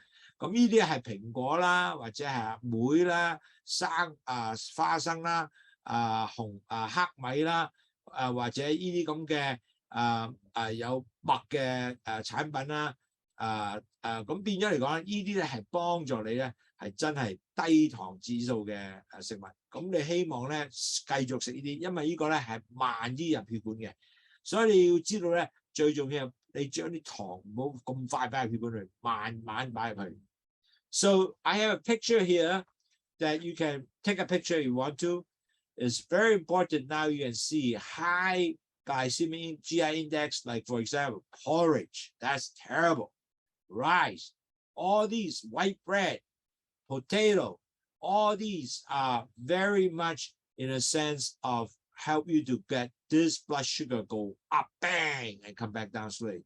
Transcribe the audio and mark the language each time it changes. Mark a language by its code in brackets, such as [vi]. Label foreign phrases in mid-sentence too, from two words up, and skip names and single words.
[yue] 咁呢啲係蘋果啦，或者係梅啦、花生啦、黑米啦，或者呢啲咁嘅有麥嘅產品啦，咁變咗嚟講，呢啲咧係幫助你咧係真係低糖指數嘅食物。咁你希望咧繼續食呢啲，因為呢個咧係慢啲入血管嘅，所以你要知道咧最重要係你將啲糖唔好咁快擺入血管裏，慢慢擺入去。 [en] So I have a picture here that you can take a picture if you want to. It's very important now you can see high glycemic GI index, like for example, porridge. That's terrible. Rice, all these white bread, potato, all these are very much in a sense of help you to get this blood sugar go up, bang, and come back down slowly.